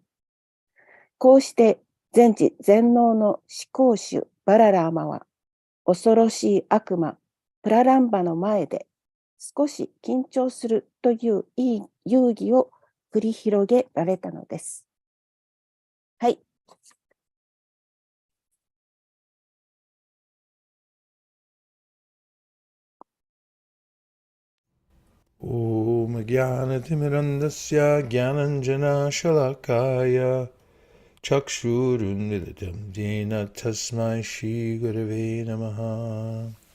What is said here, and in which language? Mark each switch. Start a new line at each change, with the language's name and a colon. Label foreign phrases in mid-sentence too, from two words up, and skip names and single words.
Japanese: こうして全知全能の思考主バララーマは恐ろしい悪魔プラランバの前で少し緊張するといういい遊戯を繰り広げられたのです。はい。
Sanskrit: Om Jnanatimirandasya Jnananjana Shalakaya Chakshurunmilitam Dina Tasmai Shri Gurave Namaha.